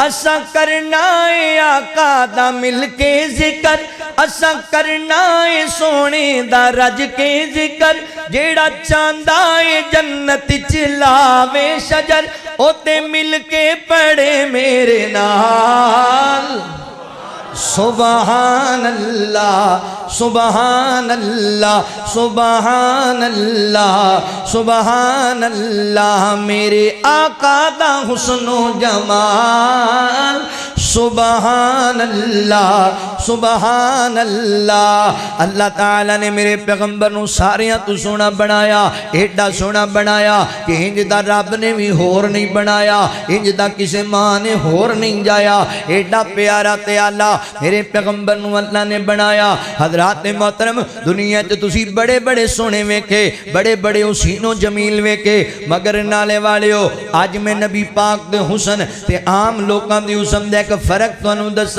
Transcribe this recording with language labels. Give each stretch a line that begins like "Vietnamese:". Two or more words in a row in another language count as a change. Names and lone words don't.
Punjabi: اسا کرنا ہے آقا دا مل کے ذکر، اسا کرنا ہے سوہنے دا رج کے ذکر. جیہڑا چاہندا ہے جنت چ لاوے شجر، اوتھے مل کے پڑھے میرے نال
Arabic: سبحان الله, سبحان الله, سبحان الله, سبحان الله.
Punjabi: میرے آقا دا حسن و جمال
Arabic: سبحان الله, سبحان الله.
Punjabi: اللہ تعالیٰ نے میرے پیغمبر نوں ساریاں توں سوہنا بنایا، ایڈا سوہنا بنایا کہ انج دا رب نے بھی ہور نہیں بنایا، انج دا کسی ماں نے ہور نہیں جایا. ایڈا پیارا تے اعلیٰ میرے پیغمبر نوں اللہ نے بنایا. حضرات محترم دنیا چ تسی بڑے بڑے سوہنے ویکھے، بڑے بڑے حسین و جمیل ویکھے، مگر نالے والے ہو اج میں نبی پاک دے حسن تے عام لوکاں دے حسن دا فرق تہانوں دساں.